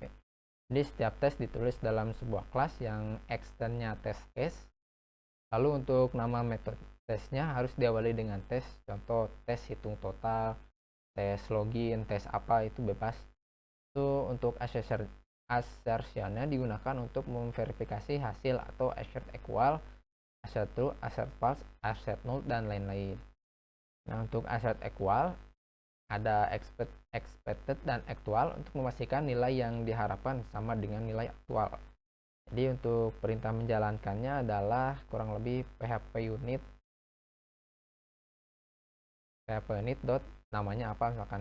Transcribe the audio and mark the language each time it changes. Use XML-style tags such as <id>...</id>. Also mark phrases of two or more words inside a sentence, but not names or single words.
<id>Jadi setiap tes ditulis dalam sebuah kelas yang extendnya</id> <en>test case.</en> <id>Lalu untuk nama metode tesnya harus diawali dengan tes. Contoh tes hitung total, tes login, tes apa, itu bebas. Itu untuk assertionnya digunakan untuk memverifikasi hasil atau</id> <en>assert equal, assert true, assert false, assert null,</en> <id>dan lain-lain. Nah, untuk</id> <en>assert equal</en> <id>ada expected dan actual untuk memastikan nilai yang diharapkan sama dengan nilai aktual. Jadi untuk perintah menjalankannya adalah kurang lebih php unit dot namanya apa misalkan.</id>